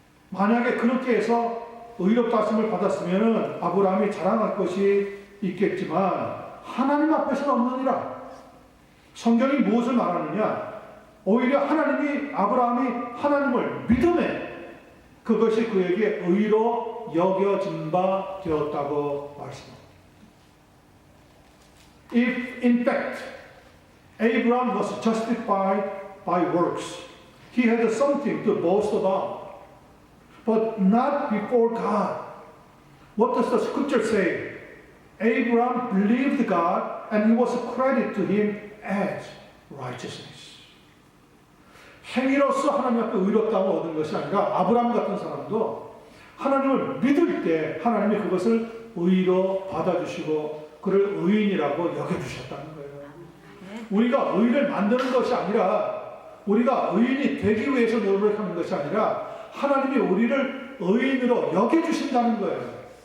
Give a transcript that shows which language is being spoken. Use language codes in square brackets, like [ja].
[ko] 만약에 그렇게 해서 의롭다함을 받았으면 아브라함이 자랑할 것이 있겠지만 하나님 앞에서는 없느니라. 성경이 무엇을 말하느냐? 오히려 아브라함이 하나님을 믿음에 그것이 그에게 의로 여겨진 바 되었다고 말씀합니다. [en] If in fact Abraham was justified by works, he had something to boast about, but not before God. What does the scripture say? Abraham believed God and it was credited to him as righteousness. [ko] 행위로서 하나님 앞에 의롭다함을 얻은 것이 아니라 아브라함 같은 사람도 하나님을 믿을 때 하나님이 그것을 의로 받아주시고 그를 의인이라고 여겨주셨다는 거예요. 우리가 의를 만드는 것이 아니라 우리가 의인이 되기 위해서 노력하는 것이 아니라 하나님이 우리를 의인으로 여겨주신다는 거예요.